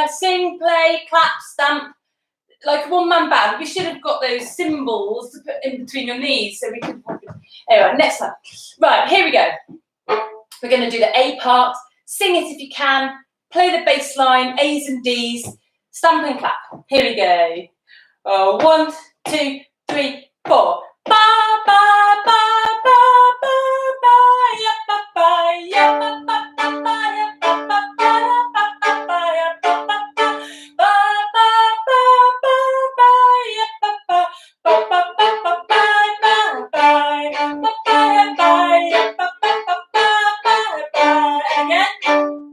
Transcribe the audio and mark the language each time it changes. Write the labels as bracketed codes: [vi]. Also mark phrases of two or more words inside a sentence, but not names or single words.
[en] Sing, play, clap, stamp. Like a one-man band. We should have got those cymbals to put in between your knees so we could. Anyway, next one. Right, here we go. We're going to do the A part. Sing it if you can. Play the bass line, A's and D's. Stamp and clap. Here we go. 1, 2, 3, 4. Ba ba ba ba ba ba ya ba ba ya ba ba ba ya ba ba ba ba ba ya ba ba ba ba ba ba ba ya ba ba ba ba ba ba ba ba ya ba ba ba ba again.